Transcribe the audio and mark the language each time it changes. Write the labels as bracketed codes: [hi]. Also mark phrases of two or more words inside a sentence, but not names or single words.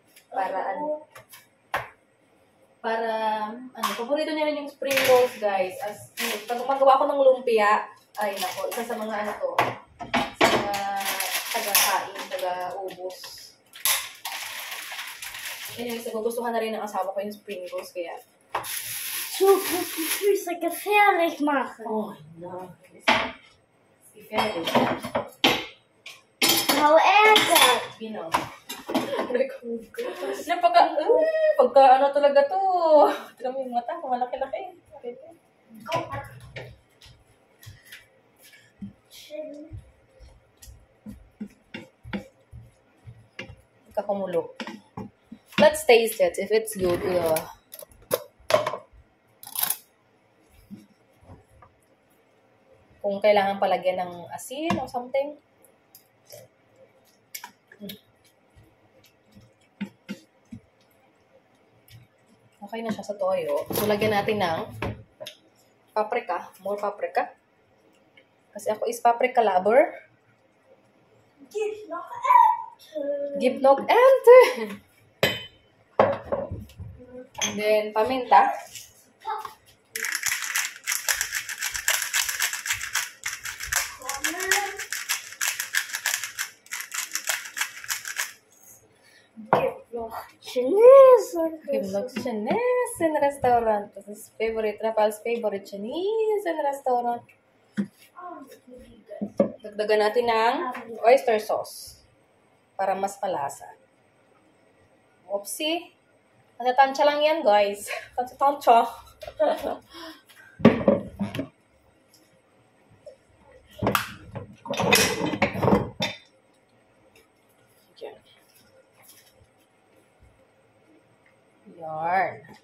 [tl] Paborito niya rin yung [en] spring rolls, [tl] guys. Pag magawa ko ng lumpia, ay nako, isa sa mga sa mga taga-kain, taga-ubos. Anyways, nagugustuhan na rin ng asawa ko yung [en] spring rolls, [tl] kaya. [de] Zu die Füße gefährlich machen. Oh, no. Gefährlich. Frau Ärger. Genau. [tl] Pagka talaga to. Tignan mo yung mata, malaki-laki. Kumulo. [en] Let's taste it if it's good. [tl] Kung kailangan palagyan ng asin [en] or something. [tl] Okay na siya sa toyo. So, lagyan natin ng paprika. [en] More paprika. [tl] Kasi ako is [en] paprika lover. [de] Gib noch Ente. Gib noch Ente. [en] And then, [tl] paminta. [de] Chinesen restaurant. Das ist Rafael's favorite Chinesen restaurant. [tl] Dagdagan natin ng [en] oyster sauce [tl] para mas malasa. Oopsie. Tansya lang yan, guys. Tansya. Yarn.